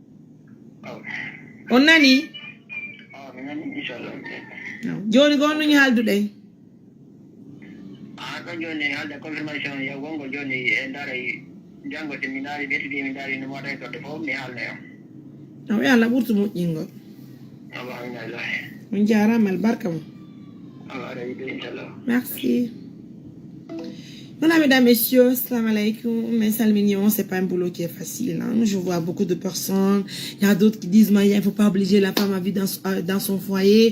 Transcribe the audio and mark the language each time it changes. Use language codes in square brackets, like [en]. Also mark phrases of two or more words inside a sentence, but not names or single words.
[ff] on nani joni ko honɗum haalduɗen ko joni haalde confirmation yo gongo joni e ndara jango so mi daari ɓetidi mi daari no moɗa e goɗɗo fof mi haalda yo o wi Allah ɓurtu moƴƴingol Merci. [fr] Voilà, mesdames, messieurs, [ar] سلام عليكم. [fr] Mais ça, le mignon, c'est pas un boulot qui est facile. Hein. Je vois beaucoup de personnes. Il y a d'autres qui disent, il ne faut pas obliger la femme à vivre dans son foyer.